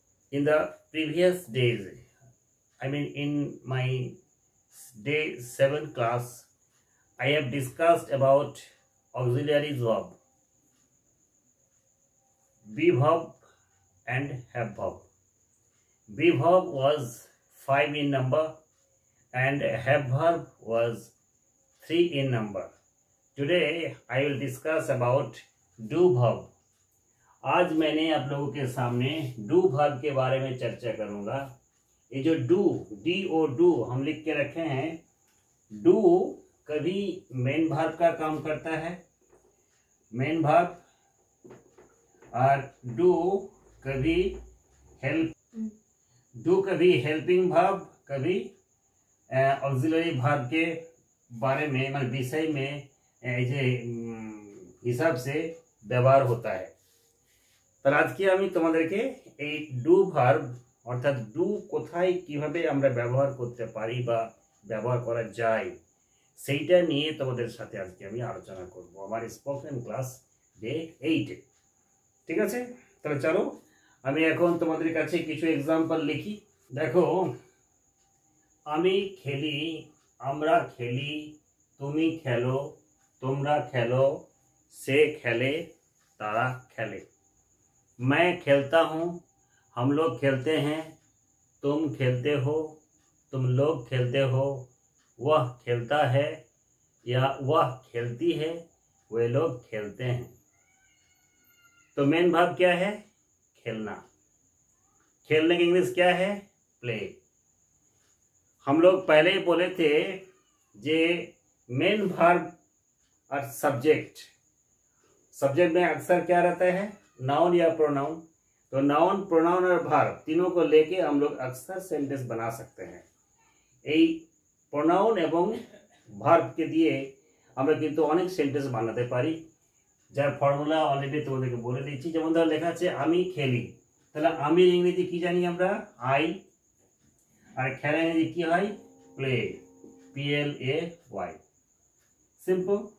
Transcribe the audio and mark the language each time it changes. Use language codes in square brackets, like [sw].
[en] In the previous days, in my day 7 class, I have discussed about auxiliary verb, be verb and have verb. Be verb was 5 in number and have verb was 3 in number. Today I will discuss about do verb. [hi] आज मैंने आप लोगों के सामने do verb के बारे में चर्चा करूंगा। ये जो do, D-O-do हम लिख के रखे हैं, do कभी main verb का काम करता है, main verb, और do कभी helping verb, कभी auxiliary verb के बारे में मतलब विषय में हिसाब से ব্যবহার होता है। [bn] তার আজকে আমি তোমাদেরকে এই ডু ভার্ব অর্থাৎ ডু কোথায় কিভাবে আমরা ব্যবহার করতে পারি বা ব্যবহার করা যায় সেইটা নিয়ে তোমাদের সাথে আজকে আমি আলোচনা করব আমার স্পোকেন ক্লাস ডে 8 এ। ঠিক আছে, তাহলে চলো আমি এখন তোমাদের কাছে কিছু एग्जांपल লিখি। দেখো, আমি খেলি, আমরা খেলি, তুমি খেলো, तुमरा खेलो, से खेले, तारा खेले। [hi] मैं खेलता हूँ, हम लोग खेलते हैं, तुम खेलते हो, तुम लोग खेलते हो, वह खेलता है या वह खेलती है, वे लोग खेलते हैं। तो मेन भाव क्या है? खेलना। खेलने की इंग्लिश क्या है? प्ले। हम लोग पहले ही बोले थे जे मेन भाव और सब्जेक्ट में अक्सर क्या रहता है? नाउन या प्रोनाउन। तो नाउन, प्रोनाउन और भार्ब तीनों को लेके हम लोग अक्सर सेंटेंस बना सकते हैं। [bn] এই প্রোনাউন এবং ভার্বকে দিয়ে আমরা কিন্তু অনেক সেন্টেন্স বানাতে পারি, যার ফর্মুলা অলরেডি তোমাদেরকে বলে দিচ্ছি। যেমন ধরো লেখা আছে আমি খেলি, তাহলে আমি ইংরেজি কি জানি আমরা? আই। আর খেলা ইংরেজি কি হয়? Play, PLAY। সিম্পল।